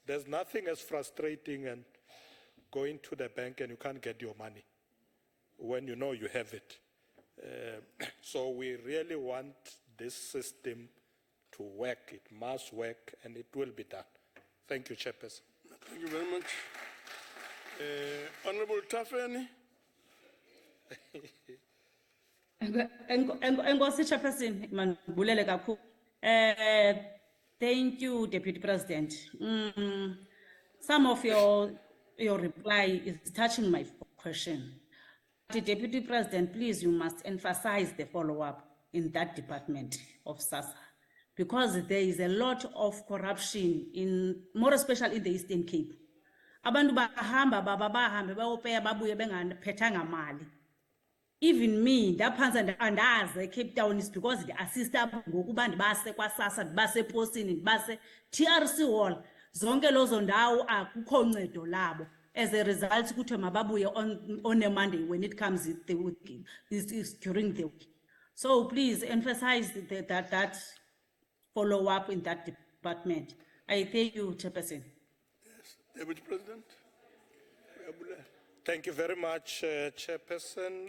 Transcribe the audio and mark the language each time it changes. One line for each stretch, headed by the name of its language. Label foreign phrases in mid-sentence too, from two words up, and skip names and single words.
English: There's nothing as frustrating and going to the bank and you can't get your money when you know you have it. So we really want this system to work. It must work, and it will be done. Thank you, Chairperson. Thank you very much. Honorable Tafeni.
Xhosa: Enkosi Chairperson, mandibulele kakhulu.
English: Thank you, Deputy President. Some of your reply is touching my question. Deputy President, please, you must emphasize the follow-up in that department of SASSA, because there is a lot of corruption, more especially in the Eastern Cape.
Xhosa: Abantu bahamba bahambe bayopeya babuye bengaphethanga mali.
English: Even me,
Xhosa: ndaphansi andazi Cape Town
English: is because the assistant
Xhosa: ngokuba ndibase kwaSASSA, ndibase eposini, ndibase TRC hall, zonke lozo ndawo akukho ncedo labo.
English: As a result,
Xhosa: kuthiwe mababuye
English: on a Monday when it comes the week, is during the week. So please emphasize that follow-up in that department. I thank you, Chairperson. Deputy President. Thank you very much, Chairperson.